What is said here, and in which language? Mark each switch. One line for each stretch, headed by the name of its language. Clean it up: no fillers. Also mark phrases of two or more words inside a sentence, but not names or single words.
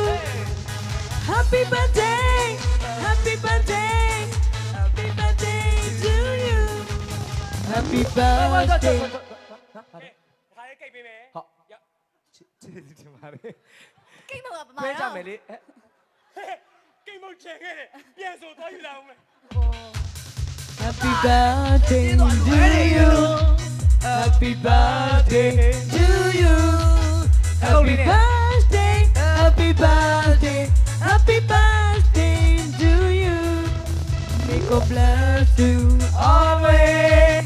English: Happy birthday, happy birthday, happy birthday to you. Happy birthday.
Burmese: ခါလေးကိတ်ပေးမယ် ဟုတ်ကျေးဇူးတင်ပါတယ် ကိတ်တော့ပါ ပြ ပါ ကြမယ်လေ ကိတ်မုတ်ချင်ခဲ့တယ်ပြန်ဆိုသွားယူလာအောင်မယ်
English: Happy birthday to you. Happy birthday to you. Happy birthday, happy birthday, happy birthday to you. May God bless you always.